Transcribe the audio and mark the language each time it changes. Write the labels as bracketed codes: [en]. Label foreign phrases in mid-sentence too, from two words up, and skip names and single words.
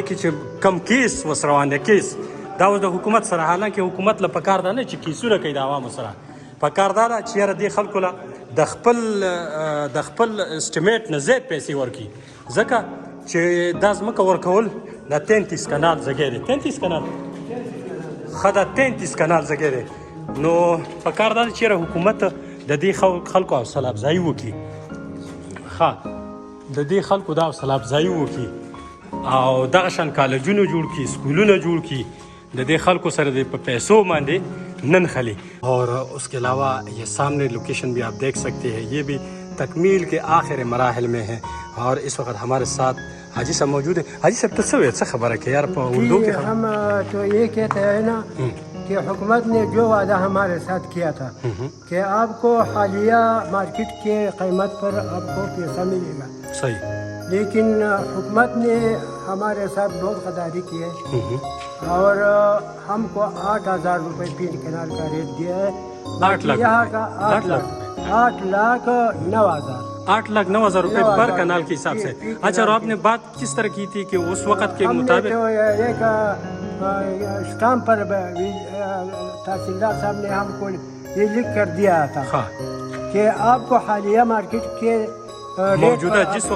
[ps] کې چې کم کیس اوس روان دی کیس دا اوس د حکومت سره حالانکه حکومت له پکار ده نه چې کیسونه کوي د عوامو سره پکار دا ده چې یاره دې خلکو له د خپل اسټیمیټ نه زیات پیسې ورکړي ځکه چې دا ځمکه ورکول دا 33 کنال ځای دی 33 کنال ښه دا 33 کنال ځای دی نو پکار دا ده چې یاره حکومت د دې خلکو حوصله افزایي وکړي د دې خلکو دا حوصله افزایي وکړي او دغه شان کالجونه جوړ کړي سکولونه جوړ کړي د دې خلکو سره د په پیسو باندې نن خلی [ur] اور اس کے علاوہ یہ سامنے لوکیشن بھی آپ دیکھ سکتے ہیں یہ بھی تکمیل کے آخر مراحل میں ہے اور اس وقت ہمارے ساتھ حاجی صاحب موجود ہیں حاجی صاحب تو سویت سے خبر ہے کہ یار اردو کے ہم تو یہ کہتے ہیں نا کہ حکومت نے جو وعدہ ہمارے ساتھ کیا تھا کہ آپ کو حالیہ مارکیٹ کے قیمت پر آپ کو پیسہ ملے گا صحیح لیکن حکومت نے ہمارے ساتھ بہت غداری کی ہے اور ہم کو 8,000 روپے 3 کنال کا ریٹ دیا ہے 8 لاکھ 8,09,000 8,09,000 روپے پر کنال کے حساب سے. اچھا، اور آپ نے بات کس طرح کی تھی کہ اس وقت کے مطابق? تو ایک اسٹامپ پر تحصیلدار صاحب نے ہم کو یہ لکھ کر دیا تھا हाँ, کہ آپ کو حالیہ مارکیٹ کے موجودہ جس وقت